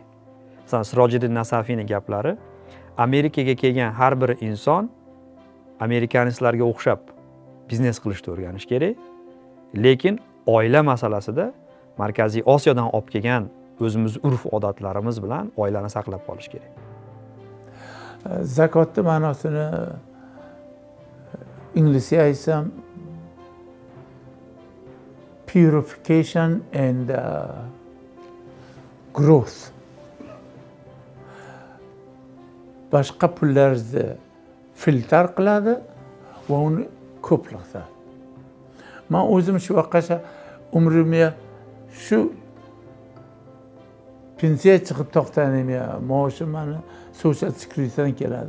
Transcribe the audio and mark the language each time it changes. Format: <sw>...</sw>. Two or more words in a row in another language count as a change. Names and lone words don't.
<uz>Masalan, Sirojiddin Nasafiyning gaplari, Amerikaga kelgan har bir inson amerikanistlarga o'xshab biznes qilishni o'rganish kerak. Lekin oila masalasida Markaziy Osiyodan olib kelgan o'zimiz urf-odatlarimiz bilan oilani saqlab qolish kerak. Zakotning ma'nosini inglizcha aytsam</uz> <en>purification and growth.</en> <uz>Boshqa pullarni filtr qiladi va uni ko'playdi. Men o'zim shu vaqtgacha umrimga shu pensiya chiqib to'xtanimga maoshim meni</uz> <en>social securitydan</en> <uz>keladi.</uz>